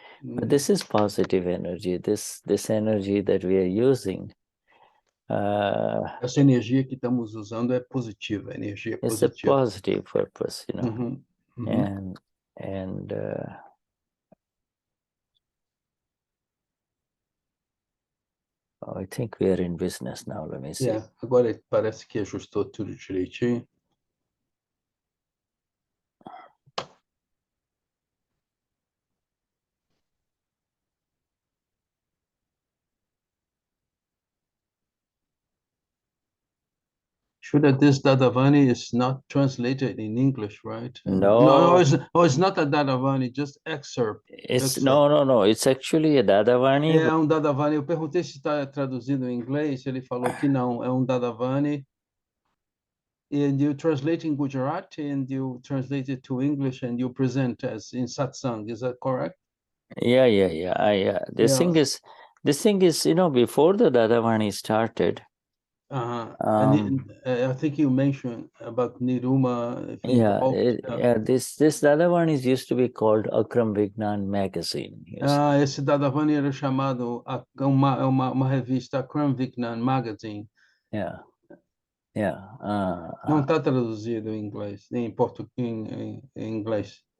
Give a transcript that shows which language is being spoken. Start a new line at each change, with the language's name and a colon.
English: But this is positive energy. This energy that we are using.
Portuguese: Essa energia que estamos usando é positiva, energia
English: it's
Portuguese: positiva.
English: It's a positive purpose, you know. And I think we are in business now. Let me see.
Portuguese: Yeah, agora parece que ajustou tudo direitinho.
English: Shuddha, this Dadavani is not translated in English, right? No. It's not a Dadavani, just excerpt. No. It's actually a Dadavani.
Portuguese: É um Dadavani. Eu perguntei se está traduzido em inglês. Ele falou que não. É um Dadavani.
English: And you translate in Gujarati and you translate it to English and you present as in Satsang. Is that correct? Yeah. This thing is, you know, before the Dadavani started. And I think you mentioned about Niruma. This Dadavani used to be called Akram Vignan Magazine.
Portuguese: Esse Dadavani era chamado uma revista Akram Vignan Magazine.
English: Yeah.
Portuguese: Não está traduzido em inglês, nem em português, em inglês.